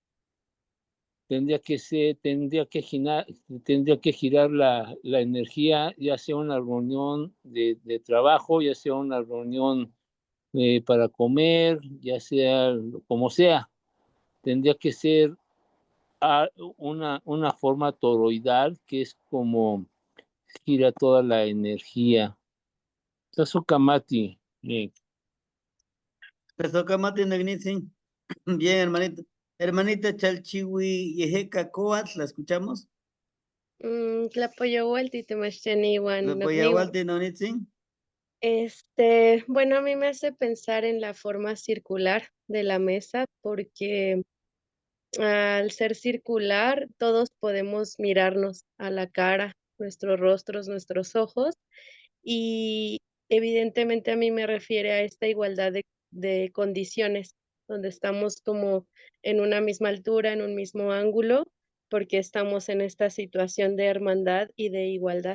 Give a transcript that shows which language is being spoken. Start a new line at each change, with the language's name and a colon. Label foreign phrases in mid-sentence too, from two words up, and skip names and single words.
Spanish: tendría que girar la energía, ya sea una reunión de trabajo, ya sea una reunión para comer, ya sea como sea, tendría que ser una forma toroidal, que es como gira toda la energía.
Nahuatl languages: Tasukamati, Socamati, nagnitsin.
Spanish: Bien, hermanito. Hermanita Chalchiwi, Yejeca, Coat, ¿la escuchamos?
Nahuatl languages: Tlapoyoualti
Spanish: ¿La
Nahuatl languages: temachtianiuan nocniuan. Poyahualti, nagnitsin?
Spanish: Bueno, a mí me hace pensar en la forma circular de la mesa porque al ser circular todos podemos mirarnos a la cara, nuestros rostros, nuestros ojos y evidentemente a mí me refiere a esta igualdad de condiciones donde estamos como en una misma altura, en un mismo ángulo, porque estamos en esta situación de hermandad y de igualdad.